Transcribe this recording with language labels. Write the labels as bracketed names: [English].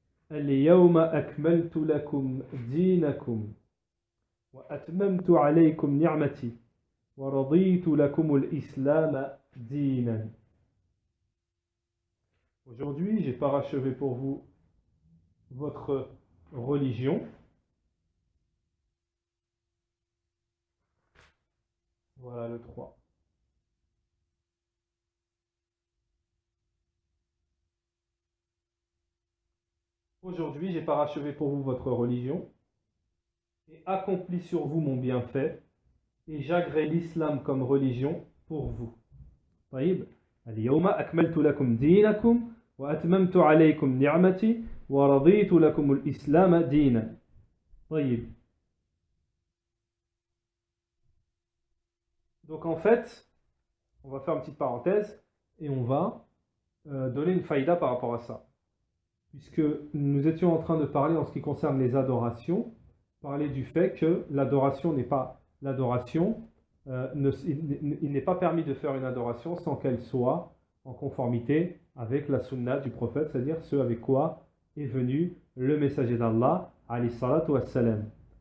[Arabic] Al-yawma akmaltu lakum dinakum وأتممت عليكم نعمتي ورضيت لكم الإسلام دينا. [French] Aujourd'hui, j'ai parachevé pour vous votre religion. Voilà le 3. Aujourd'hui, j'ai parachevé pour vous votre religion et accompli sur vous mon bienfait, et j'agrée l'islam comme religion pour vous. [Arabic] طيب. اليوم أكملت لكم دينكم وأتممت عليكم نعمتي ورضيت لكم الإسلام دينا. طيب. [French] Donc en fait, on va faire une petite parenthèse et on va donner une faïda par rapport à ça. Puisque nous étions en train de parler en ce qui concerne les adorations, parler du fait que l'adoration n'est pas l'adoration, il n'est pas permis de faire une adoration sans qu'elle soit en conformité avec la sunna du prophète, c'est-à-dire ce avec quoi est venu le messager d'Allah alayhi salatu wassalam.